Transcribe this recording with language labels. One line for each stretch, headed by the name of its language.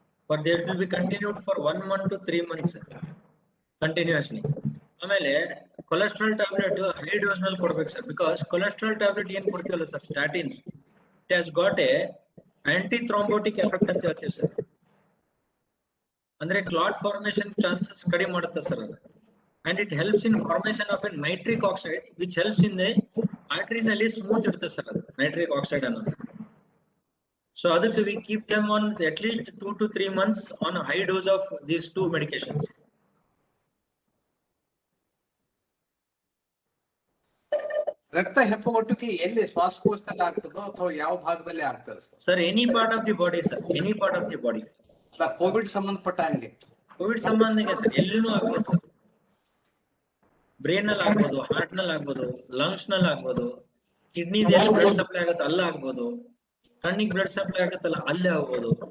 English: But there will be continued for 1 month to 3 months continuously.
Kannada: ಆಮೇಲೆ cholesterol tablet high dose ನಲ್ಲಿ ಕೊಡ್ಬೇಕು sir. Because cholesterol tablet ಏನ್ ಕೊಡ್ತೀವಲ್ಲ sir, ಸ್ಟಾಟಿನ್ಸ್,
English: it has got a anti thrombotic effect
Kannada: ಅಂತ ಹೇಳ್ತೀವಿ sir. ಅಂದ್ರೆ clot formation chances ಕಡಿಮೆ ಮಾಡುತ್ತೆ sir ಅದು.
English: And it helps in formation of a nitric oxide, which helps in the artery
Kannada: ನಲ್ಲಿ ಸ್ಮೂತ್ ಇರುತ್ತೆ sir ಅದು ನೈಟ್ರಿಕ್ ಆಕ್ಸೈಡ್ ಅನ್ನೋದು.
English: So ಅದಕ್ಕೆ we keep them on at least 2 to 3 months on a high dose of these two medications.
Kannada: ರಕ್ತ ಹೆಪ್ಪುಗಟ್ಟುವಿಕೆ ಎಲ್ಲಿ ಶ್ವಾಸಕೋಶದಲ್ಲಿ ಆಗ್ತದೋ ಅಥವಾ ಯಾವ ಭಾಗದಲ್ಲಿ ಆಗ್ತದೆ sir?
English: Any part of the body sir, any part of the body.
Kannada: ಅಲ್ಲ, Covid ಸಂಬಂಧಪಟ್ಟ ಹಂಗೆ ಕೋವಿಡ್ ಸಂಬಂಧಿಗೆ ಸರ್ ಎಲ್ಲಿನೂ ಆಗ್ಬೋದು. ಬ್ರೈನ್ ನಲ್ಲಿ ಆಗ್ಬೋದು, ಹಾರ್ಟ್ ನಲ್ಲಿ ಆಗ್ಬೋದು, ಲಂಗ್ಸ್ ನಲ್ಲಿ ಆಗ್ಬೋದು, ಕಿಡ್ನಿ ಬ್ಲಡ್ ಸಪ್ಲೈ ಆಗುತ್ತೆ ಅಲ್ಲ ಆಗ್ಬೋದು, ಕಣ್ಣಿಗೆ ಬ್ಲಡ್ ಸಪ್ಲೈ ಆಗುತ್ತಲ್ಲ ಅಲ್ಲೇ ಆಗ್ಬೋದು.